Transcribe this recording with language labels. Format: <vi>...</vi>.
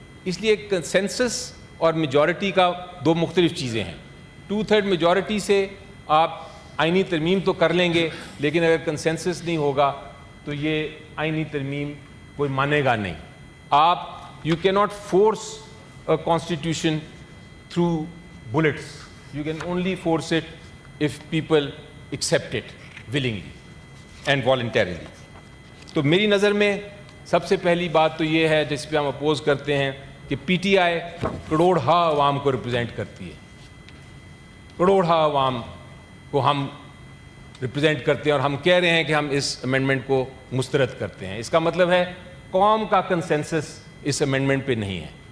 <ur>اس لیے کنسنسس اور میجورٹی کا دو مختلف چیزیں ہیں. 2/3 میجورٹی سے آپ آئینی ترمیم تو کر لیں گے، لیکن اگر کنسنسس نہیں ہوگا تو یہ آئینی ترمیم کوئی مانے گا نہیں.</ur> <en>You cannot force a constitution through bullets. You can only force it if people accept it willingly and voluntarily.</en> <ur>تو میری نظر میں سب سے پہلی بات تو یہ ہے جس پہ ہم اپوز کرتے ہیں کہ پی ٹی آئی کروڑہا عوام کو ریپرزینٹ کرتی ہے. کروڑہا عوام کو ہم ریپرزینٹ کرتے ہیں اور ہم کہہ رہے ہیں کہ ہم اس امینڈمنٹ کو مسترد کرتے ہیں. اس کا مطلب ہے قوم کا کنسنسس اس امینڈمنٹ پہ نہیں ہے.</ur>